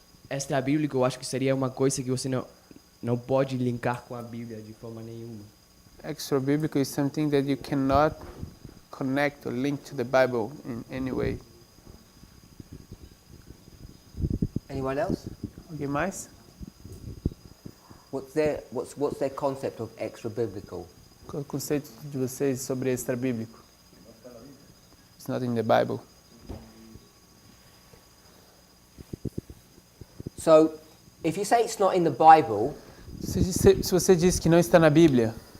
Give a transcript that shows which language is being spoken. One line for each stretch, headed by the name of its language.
Portuguese: Extra-bíblico, eu acho que seria uma coisa que você não pode linkar com a Bíblia de forma nenhuma.
English: Extra-biblical is something that you cannot connect or link to the Bible in any way. Anyone else?
Portuguese: Alguém mais?
English: What's their concept of extra biblical?
Portuguese: Qual é o conceito de vocês sobre extra-bíblico?
English: It's not in the Bible. So, if you say it's not in the Bible,
Portuguese: Se você diz que não está na Bíblia,